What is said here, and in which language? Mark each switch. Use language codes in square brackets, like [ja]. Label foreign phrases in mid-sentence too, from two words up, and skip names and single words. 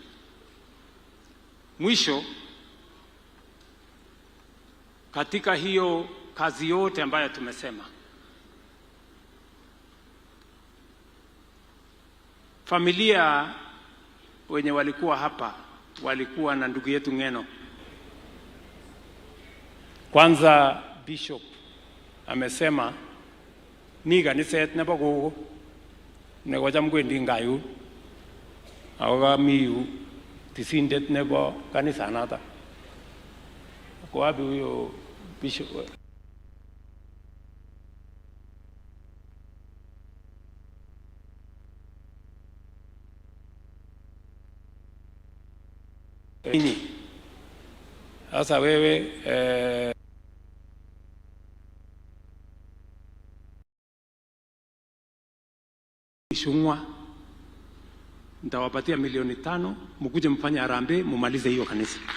[sw] Mwisho, katika hiyo kazi yote ambayo tumesema, familia wenye walikuwa hapa walikuwa na ndugu yetu Ng'eno. Kwanza Bishop amesema ni [kln] ganiset nebo gogo nekocham kwendi ngayu ako kamiyu tisindet nebo kanisanoto. [sw] Ko wapi huyo Bishop? Sasa wewe Shungwa nitawapatia milioni 5 mkuje mfanye harambee mumalize hiyo kanisa.